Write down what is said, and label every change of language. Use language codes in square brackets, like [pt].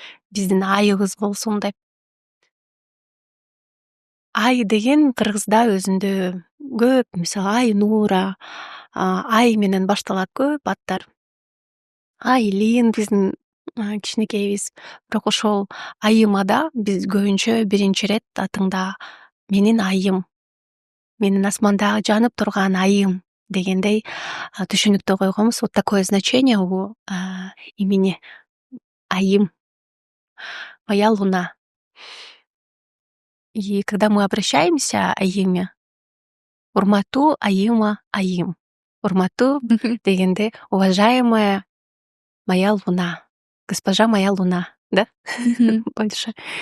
[ky] Биздин айыбыз болсун деп. Ай деген кыргызда өзүндө көп, мисалы Айнура, Ай менен башталат көп аттар. Айлин биздин кичинекейбиз. Бирок ошол Айымада биз көбүнчө биринчи ирет атыңда менин айым, менин асмандагы жанып турган айым дегендей түшүнүктө койгонбуз. [ru] Вот такое значение у имени Айым. Моя луна. И когда мы обращаемся айыме, [ky] урматтуу айым. Урматтуу дегенде [ru] уважаемая моя луна, госпожа моя луна, да? Больше.